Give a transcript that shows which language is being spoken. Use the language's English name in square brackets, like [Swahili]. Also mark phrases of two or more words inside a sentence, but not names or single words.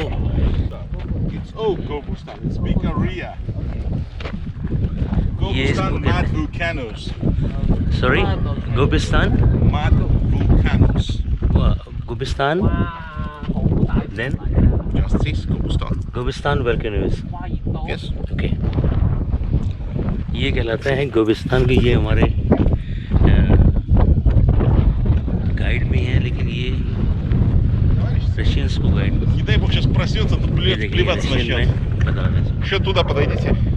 [English] It's Gobustan. It's big area. Yes, Gobustan okay. Mud Volcanoes. Sorry? Gobustan? Mud Volcanoes. Gobustan? Then? Just this Gobustan. Gobustan Volcanoes. Yes. Okay. [Hindi] ये कहलाता है गोबिस्तान के, ये हमारे गाइड में है, लेकिन ये रशियंस को गाइड [Russian] Не дай бог сейчас проснется, то плеваться начнет. Еще туда подойдите.